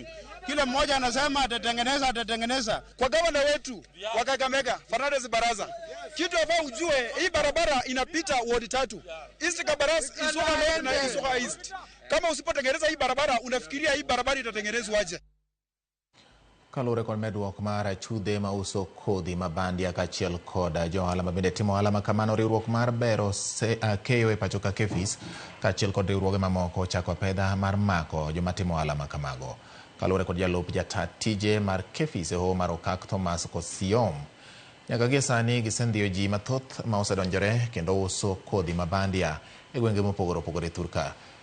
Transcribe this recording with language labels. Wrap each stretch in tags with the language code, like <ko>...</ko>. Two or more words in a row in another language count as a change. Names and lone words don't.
<sw>Kila mmoja anasema atatengeneza. Kwa gavana wetu wa Kakamega Fernandes Barasa, kitu ambao ujue hii barabara inapita ward 3. East Kabaras, Isuka North na Isuka East. Kama usipotengeneza hii barabara unafikiria hii barabara itatengenezwa aje?</sw> <luo>Kalure kod medruok mar chudhe ma uso kodhi mabandia kaachiel kod johala mabende timo ohala makamano, riwruok mar bero keyo e pacho ka Kefis kaachiel kod riwruoge mamoko chako pedha mar mako joma timo ohala makamago. Kalure kod jalup jata tije mar Kefis e hoho mar Okak Thomas Kosiom, nyaka gie sani gisendhiyo ji mathoth ma osedonjore kendo uso kodhi mabandia e gwenge mopogore opogore Thurka.</luo>